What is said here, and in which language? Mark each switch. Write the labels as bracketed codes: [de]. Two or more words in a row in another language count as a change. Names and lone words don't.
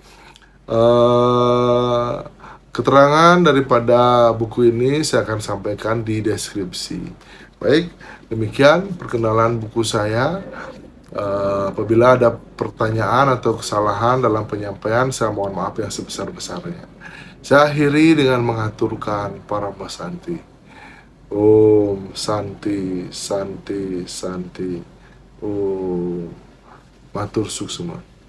[id] Keterangan daripada buku ini saya akan sampaikan di deskripsi. Baik, demikian perkenalan buku saya. Apabila ada pertanyaan atau kesalahan dalam penyampaian, saya mohon maaf yang sebesar-besarnya. Saya akhiri dengan mengaturkan para Santi. [sa] Om Santi, Santi, Santi. [ban] Om Matur suksema.